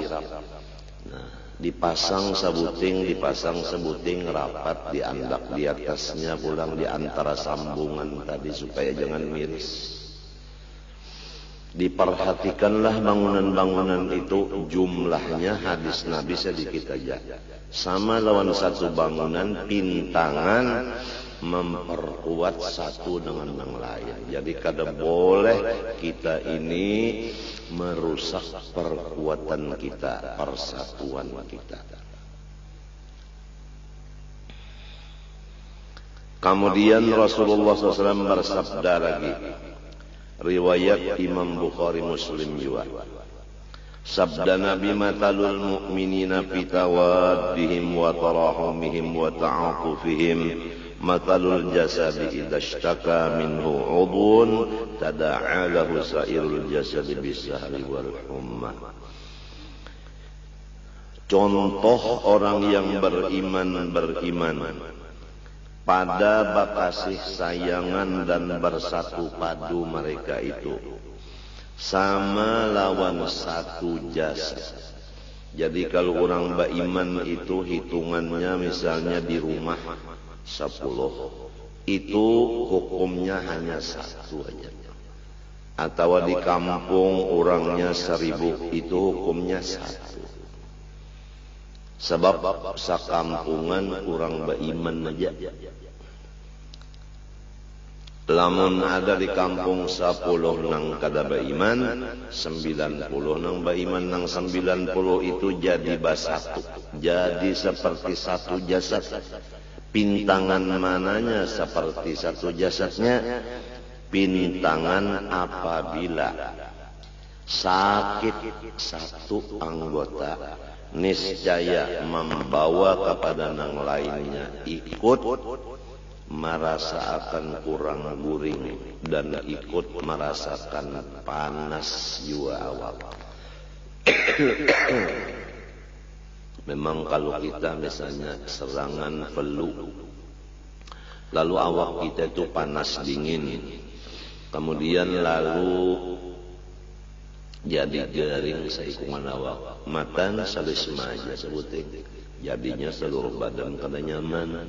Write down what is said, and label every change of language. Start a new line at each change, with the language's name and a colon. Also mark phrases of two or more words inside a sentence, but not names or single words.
Banjar: Nah, dipasang sebuting rapat diandak di atasnya pulang di antara sambungan tadi supaya jangan miris.
Indonesian: Diperhatikanlah bangunan-bangunan itu jumlahnya hadis Nabi sedikit aja.
Banjar: Sama lawan satu bangunan pintangan memperkuat satu dengan yang lain. Jadi kada boleh kita ini merusak perkuatan kita, persatuan kita.
Indonesian: Kemudian Rasulullah SAW bersabda lagi, riwayat Imam Bukhari Muslim juga. Sabda Nabi
Arabic: مثل المؤمنين في توادهم وتراحمهم وتعاطفهم مثل الجسد إذا اشتكى منه عضو تداعى له سائر الجسد بالسهر والحمى.
Banjar: Contoh orang yang beriman pada bakasih sayangan dan bersatu padu mereka itu sama lawan satu jasad.
Indonesian: Jadi kalau orang beriman itu hitungannya misalnya di rumah 10, itu hukumnya hanya satu aja. Atau di kampung orangnya 1000, itu hukumnya satu.
Banjar: Sebab sakampungan orang beriman aja. Lamun ada di kampung 10 nang kada beriman, 90 nang beriman, nang 90 itu jadi basatu. Jadi seperti satu jasad. Pintangan mananya seperti satu jasadnya? Pintangan apabila sakit satu anggota, niscaya membawa kepada yang lainnya ikut merasakan kurang guring dan ikut merasakan panas jua awak.
Indonesian: Memang kalau kita misalnya serangan flu,
Banjar: lalu awak kita itu panas dingin, kemudian lalu jadi garing seikungan awak, matan salisma aja sebuting, jadinya seluruh badan kada nyaman.